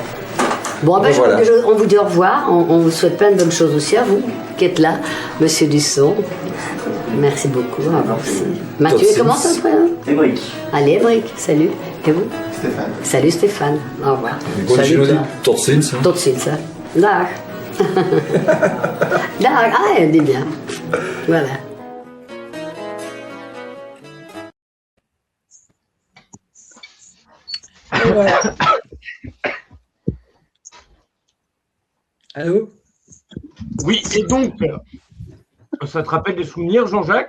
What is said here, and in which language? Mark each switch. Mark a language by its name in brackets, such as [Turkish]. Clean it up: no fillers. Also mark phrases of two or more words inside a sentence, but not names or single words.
[French] Bon, ben, Voilà. on vous dit au revoir. On vous souhaite plein de bonnes choses aussi à vous qui êtes là. Monsieur Dusson, merci beaucoup. Au revoir aussi. Mathieu, [Dutch] Tot [French] comment [Dutch] ziens. [French] ton prénom Ébric. Allez, Ébric, salut. Et vous Stéphane. Salut Stéphane. Au revoir. Bonne Salut journée. toi. [Dutch] Tot ziens. Tot ziens, hè. Dag. Dag. [French] Ah, elle dit bien. Voilà. Allô? Oui, et donc, ça te rappelle des souvenirs, Jean-Jacques?